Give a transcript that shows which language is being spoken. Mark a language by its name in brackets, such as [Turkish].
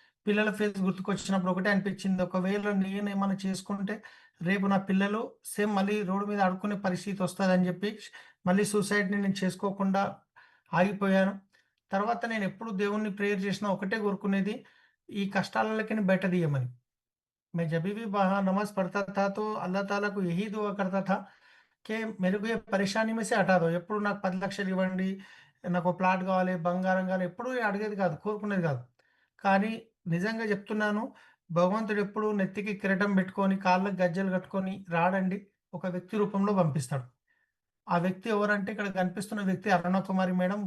[Telugu] పిల్లల ఫేస్ గుర్తుకొచ్చినప్పుడు ఒకటే అనిపిచ్చింది. ఒకవేళ నేనేమన్నా చేసుకుంటే రేపు నా పిల్లలు సేమ్ మళ్ళీ రోడ్డు మీద ఆడుకునే పరిస్థితొస్తదని జెప్పి మళ్ళీ సూసైడ్‌ని నేను చేసుకోకుండా ఆగిపోయాను. తర్వాత నేనెప్పుడు దేవుడిని ప్రేయర్ జేసినా ఒకటే కోరుకునేది ఈ కష్టాలకెళ్ళి బయట తీయమని. [Hindi] मैं जभी भी वहाँ नमाज़ पढ़ता था तो अल्लाह ताला को यही दुआ करता था कि मेरे को ये పరేషాని में से हटा दो. [Telugu] ఎప్పుడు నాకు 10,00,000 ఇవ్వండి, నాకో ప్లాట్ కావాలి, బంగారం కావాలి ఎప్పుడూ అడిగేది కాదు, కోరుకునేది కాదు. కానీ నిజంగా చెప్తున్నాను, భగవంతుడు ఎప్పుడు నెత్తికి కిరీటం పెట్టుకొని, కాళ్ళకి గజ్జెలు కట్టుకొని రాడండి. ఒక వ్యక్తి రూపంలో పంపిస్తాడు. ఆ వ్యక్తి ఎవరంటే ఇక్కడ కనిపిస్తున్న వ్యక్తి అరుణకుమారి మేడం.